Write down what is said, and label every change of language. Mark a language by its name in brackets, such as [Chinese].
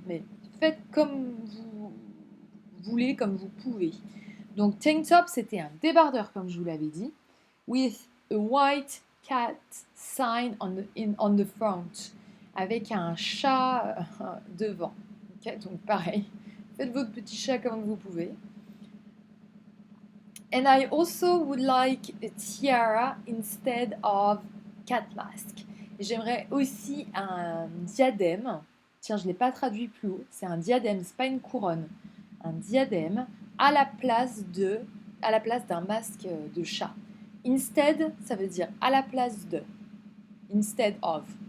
[French] Mais faites comme vous voulez, comme vous pouvez. Donc tank top, c'était un débardeur comme je vous l'avais dit, [English] with a white cat sign on the front, [French] avec un chat devant. Okay, donc pareil, faites votre petit chat comme vous pouvez. [English] And I also would like a tiara instead of cat mask. [French] J'aimerais aussi un diadème. Tiens, je ne l'ai pas traduit plus haut. C'est un diadème, c'est pas une couronne. Un diadème à la place d'un masque de chat. Instead, ça veut dire à la place de. Instead of.